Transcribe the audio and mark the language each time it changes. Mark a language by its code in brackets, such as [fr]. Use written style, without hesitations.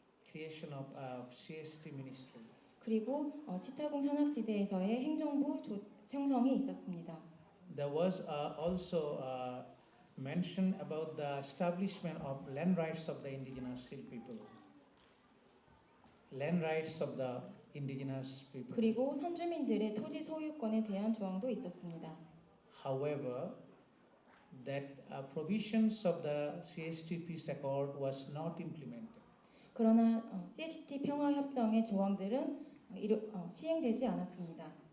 [en] Creation of a CST ministry. [ko] 그리고 치타공 산악지대에서의 행정부 형성이 있었습니다. [en] There was also mention about the establishment of land rights of the indigenous Sil people. Land rights of the indigenous people. [ko] 그리고 선주민들의 토지 소유권에 대한 조항도 있었습니다. [en] However, that provisions of the CST peace accord was not implemented. [ko] 그러나 CHT 평화협정의 조항들은 시행되지 않았습니다.